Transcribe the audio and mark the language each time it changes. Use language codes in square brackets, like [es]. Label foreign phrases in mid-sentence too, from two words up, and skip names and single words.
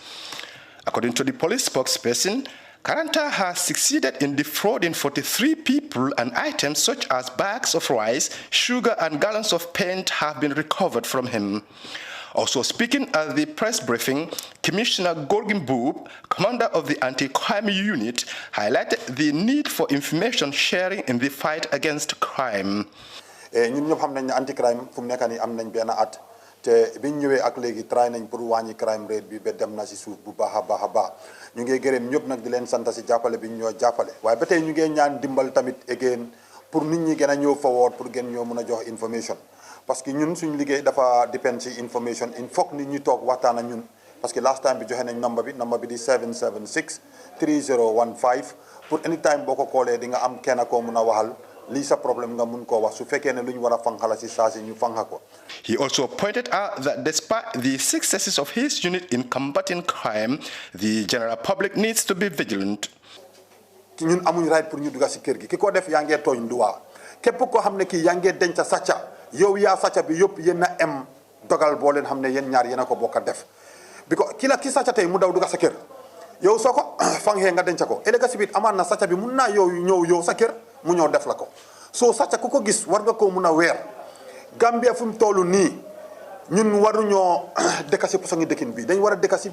[en] According to the police spokesperson, Karanta has succeeded in defrauding 43 people, and items such as bags of rice, sugar, and gallons of paint have been recovered from him. Also speaking at the press briefing, Commissioner Gorgin Boob, commander of the anti-crime unit, highlighted the need for information sharing in the fight against crime. [wo] ñun ñëpp xam nañ ne anti-crime fu mu nekk nii am nañ benn at te biñ ñëwee ak léegi try nañ pour wàññi [en] crime rate [wo] bi ba dem na si suuf bu baax a baax a baax ñu ngi gërëm ñëpp nag di leen sant si jàppale bi ñoo jàppale waaye ba tey ñu ngi ñaan dimbal tamit again pour nit ñi gën a ñëw forward pour gën ñoo mën a jox information. [fr] Parce que [wo] ñun suñu liggéey dafa depend ci information [fr] il faut que [wo] nit ñi toog waxtaan ak ñun [fr] parce que [en] last time [wo] bi joxe nañ number bi di 776 3015 pour anytime boo ko koolee di nga am kenn koo mun a waxal lii sa problème nga mun koo wax su fekkee ne lu ñu war a fanxala si saa si ñu fanxa ko. [en] He also pointed out that despite the successes of his unit in combating crime, the general public needs to be vigilant. [wo] ñun amuñ right pour ñu dugg si kër gi ki ko def yaa ngee tooñ duwaa képp koo xam ne kii yaa ngee denc sàcca yow yaa sàcca bi yëpp yéen a am dogal boo leen xam ne yéen ñaar yéen a ko bokk a def bi ko ki sàcca tey mu daw dugg sa kër yow soo ko fanxee nga denc ko ëllëg si biir amaan na sàcca bi mun naa ñëw sa kër mu ñëw def la ko soo sàcca ku ko gis war nga koo mun a weer Gambia fu mu toll nii ñun waruñoo dëkk si posongi dëkkin bi dañ war a dëkk si